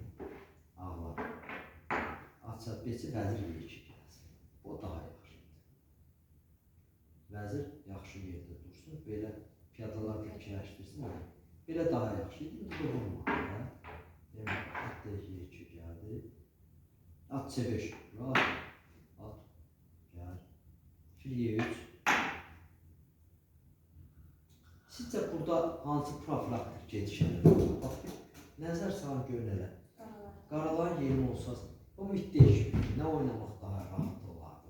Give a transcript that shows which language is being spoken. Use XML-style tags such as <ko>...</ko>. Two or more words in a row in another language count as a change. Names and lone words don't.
<az>Ağlar. At beçi vəzir Y2 gəlsin. O daha yaxşıdır. Vəzir yaxşı yerdə dursun. Belə piyadalar fikirləşdirsin. Belə daha yaxşıdır. İndi bu olmadı. Demək, at D2 gəldi. At C5. At. Gəl. Fil Y3. Sizcə burada hansı profilaktik gedişələr var? Bax, nəzər salın görün elə. Qaraların yeni olsa, o müddət nə oynamaq daha rahat olardı?</az>